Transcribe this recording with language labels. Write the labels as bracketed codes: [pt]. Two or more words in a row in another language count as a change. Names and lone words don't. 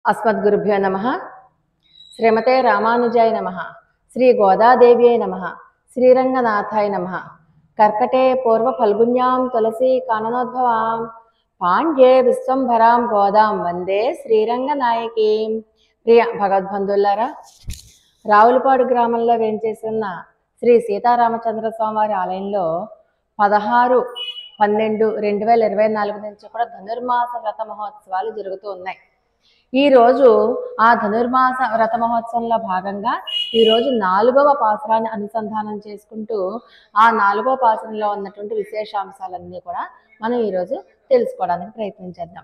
[sa] अस्मद्गुरुभ्यो नमः। श्रीमते रामानुजाय नमः। श्री गोदादेव्यै नमः। श्रीरंगनाथाय नमः। कर्कटे पूर्व फल्गुन्यां तुलसी काननोद्भवां पांड्ये विश्वंभरां गोदां वंदे శ్రీరంగనాయకీం. [te] ప్రియ భగవద్బంధువులారా, రావులపాడు గ్రామంలో వేంచేస్తున్న శ్రీ సీతారామచంద్ర స్వామివారి ఆలయంలో 16/12/2024 నుంచి కూడా ధనుర్మాస వ్రత మహోత్సవాలు జరుగుతూ ఉన్నాయి. ఈ రోజు ఆ ధనుర్మాస వ్రత మహోత్సవంలో భాగంగా ఈరోజు 4వ పాసురాన్ని అనుసంధానం చేసుకుంటూ ఆ 4వ పాసురంలో ఉన్నటువంటి విశేషాంశాలన్నీ కూడా మనం ఈరోజు తెలుసుకోవడానికి ప్రయత్నం చేద్దాం.